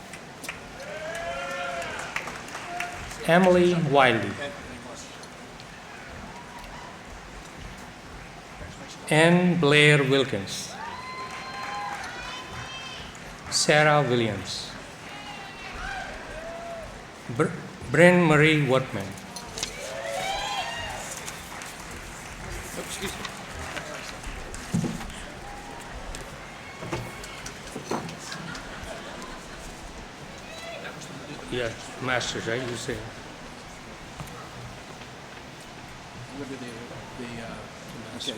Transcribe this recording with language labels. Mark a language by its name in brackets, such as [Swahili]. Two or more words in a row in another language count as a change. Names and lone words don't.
[English] Emily Wiley. Ann Blair Wilkins. Sarah Williams. Bryn Marie Wortman. Excuse me. Yeah, masters, right? You say. Okay.